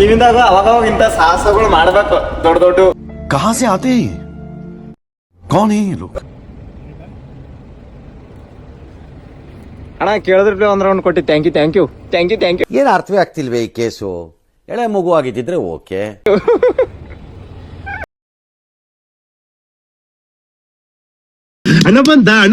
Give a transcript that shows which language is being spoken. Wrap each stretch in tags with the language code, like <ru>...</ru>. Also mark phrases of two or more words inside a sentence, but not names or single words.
<kn>ಜೀವನದಾಗ ಅವಾಗ ಇಂಥ ಸಾಹಸಗಳು ಮಾಡ್ಬೇಕು ದೊಡ್ಡ ದೊಡ್ಡ.</kn> <hi>कहां से आते हैं कौन है ये लोग?</hi> <kn>ಅಣ್ಣ ಕೇಳಿದ್ರೆ ಒಂದ್ ರೌಂಡ್ ಕೊಟ್ಟಿ.</kn> <en>thank you.</en> <kn>ಏನು ಅರ್ಥವೇ ಆಗ್ತಿಲ್ವೇ ಈ ಕೇಸು? ಎಳೆ ಮಗು ಆಗಿದ್ದಿದ್ರೆ ಓಕೆ. ಅಣ್ಣ ಬಂದ</kn>